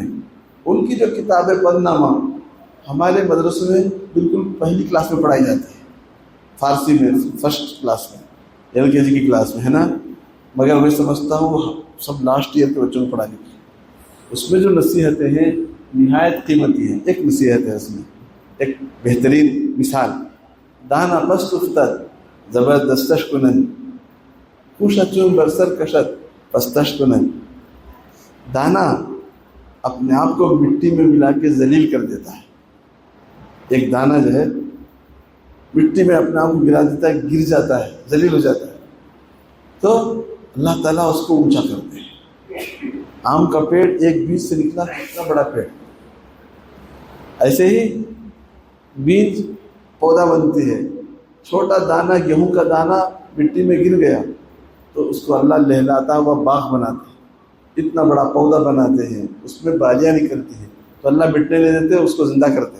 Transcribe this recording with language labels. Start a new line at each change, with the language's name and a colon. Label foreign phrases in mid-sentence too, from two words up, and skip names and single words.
Urdu: ان کی جو کتاب ہے پن نامہ ہمارے مدرسے میں بالکل پہلی کلاس میں پڑھائی جاتی ہے، فارسی میں فرسٹ کلاس میں، LKG کی کلاس میں ہے نا، مگر میں سمجھتا ہوں سب لاسٹ ایئر کے بچوں کو پڑھانے کی۔ اس میں جو نصیحتیں ہیں نہایت قیمتی ہیں۔ ایک نصیحت ہے اس میں، ایک بہترین مثال،
Persian: دانا پست افتد زبردستش کنن خوش اچون برسر کشت پستش کنن۔
Urdu: دانا اپنے آپ کو مٹی میں ملا کے ذلیل کر دیتا ہے، ایک دانہ جو ہے مٹی میں اپنے آپ کو گرا دیتا ہے، گر جاتا ہے، ذلیل ہو جاتا ہے، تو اللہ تعالیٰ اس کو اونچا کرتے ہیں۔ آم کا پیڑ ایک بیج سے نکلا اتنا بڑا پیڑ، ایسے ہی بیج پودا بنتی ہے، چھوٹا دانہ گیہوں کا دانہ مٹی میں گر گیا تو اس کو اللہ لہلاتا ہوا باغ بناتے ہیں، اتنا بڑا پودا بناتے ہیں، اس میں بالیاں نکلتی ہیں تو اللہ مٹنے نہیں دیتے، اس کو زندہ کرتے ہیں۔